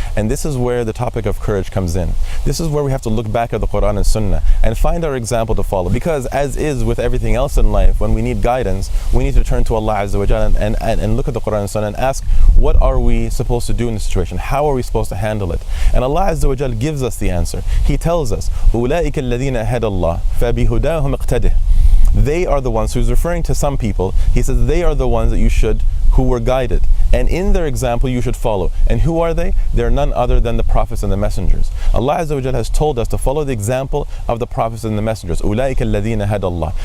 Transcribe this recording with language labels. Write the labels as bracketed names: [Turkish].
[English] And this is where the topic of courage comes in. This is where we have to look back at the Quran and Sunnah and find our example to follow. Because as is with everything else in life, when we need guidance, we need to turn to Allah Azza wa Jalla and look at the Quran and Sunnah and ask, what are we supposed to do in this situation? How are we supposed to handle it? And Allah Azza wa Jalla gives us the answer. He tells us, [Arabic] أُولَٰئِكَ الَّذِينَ هَدَى اللَّهُ فَبِهُدَاهُمْ اقْتَدِهْ. [English] They are the ones, who's referring to some people, he says they are the ones that who were guided, and in their example you should follow. And who are they? They're none other than the prophets and the messengers. Allah Azza wa Jalla has told us to follow the example of the prophets and the messengers. [Arabic] أُولَٰئِكَ الَّذِينَ هَدَى اللَّهُ.